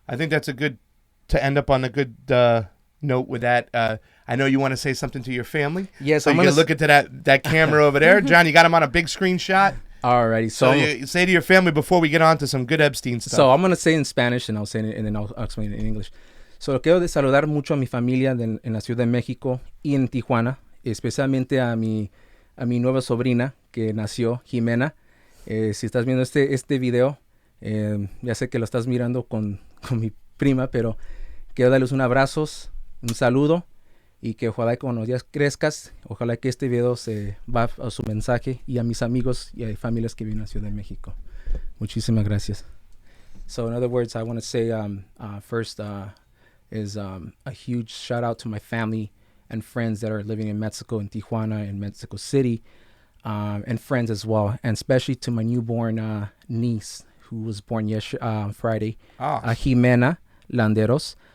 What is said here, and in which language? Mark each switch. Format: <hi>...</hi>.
<en>I think that's to end up on a good note with that. I know you want to say something to your family. Yes. So you can look into that camera over there. John, you got him on a big screen shot. Alrighty. So you say to your family before we get on to some good Epstein stuff. So I'm going to say in Spanish, and I'll say it, and then I'll explain it in English.</en> <es>So quiero saludar mucho a mi familia en la Ciudad de México y en Tijuana, especialmente a mi nueva sobrina que nació, Jimena. Si estás viendo este video, ya sé que lo estás mirando con mi prima, pero quiero darles un abrazo, un saludo, y que ojalá que cuando ya crezcas, ojalá que este video se va a su mensaje y a mis amigos y a familias que viven en la Ciudad de México. Muchísimas gracias.</es> <en>So in other words, I want to say first is a huge shout out to my family and friends that are living in Mexico, in Tijuana, in Mexico City. And friends as well, and especially to my newborn niece who was born Friday, Jimena Landeros.</en>